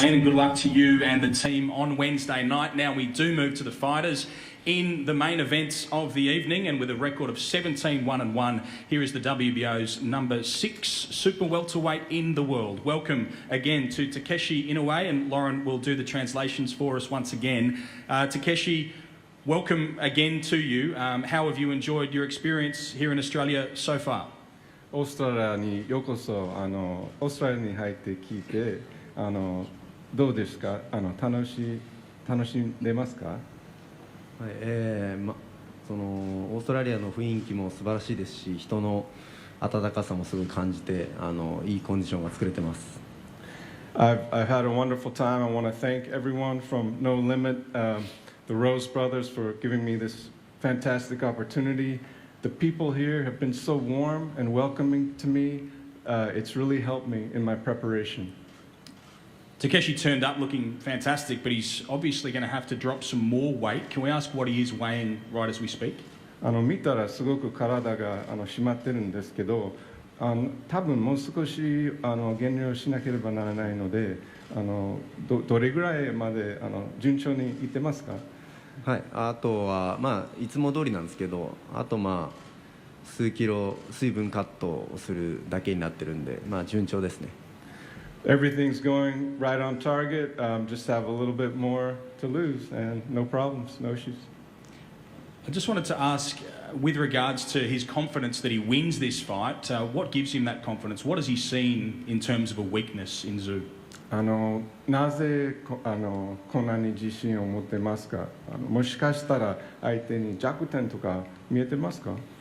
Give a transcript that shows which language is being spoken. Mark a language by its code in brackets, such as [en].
[en] Glenn, and good luck to you and the team on Wednesday night. Now we do move to the fighters in the main events of the evening, and with a record of 17-1-1, here is the WBO's number 6 super welterweight in the world. Welcome again to Takeshi Inoue, and Lauren will do the translations for us once again. Takeshi, welcome again to you. How have you enjoyed your experience here in Australia so far? [ja] オーストラリアにようこそオーストラリアに入って聞いてどうですか楽しんでますか？はいそのオーストラリアの雰囲気も素晴らしいですし、人の温かさもすごい感じていいコンディションが作れてます。 [en] I've had a wonderful time. I want to thank everyone from No Limit, the Rose Brothers, for giving me this fantastic opportunity. The people here have been so warm and welcoming to me. It's really helped me in my preparation. Takeshi turned up looking fantastic, but he's obviously going to have to drop some more weight. Can we ask what he is weighing right as we speak? [ja] 見たらすごく体が締まってるんですけど、多分もう少し減量しなければならないので、どれぐらいまで順調にいってますか？はい、あとはいつも通りなんですけど、あと数キロ水分カットをするだけになってるんで、順調ですね。 [en] Everything's going right on target. Just have a little bit more to lose, and no problems, no issues. I just wanted to ask, with regards to his confidence that he wins this fight, what gives him that confidence? What has he seen in terms of a weakness in Tszyu? [ja] なぜこんなに自信を持ってますか？もしかしたら相手に弱点とか見えてますか？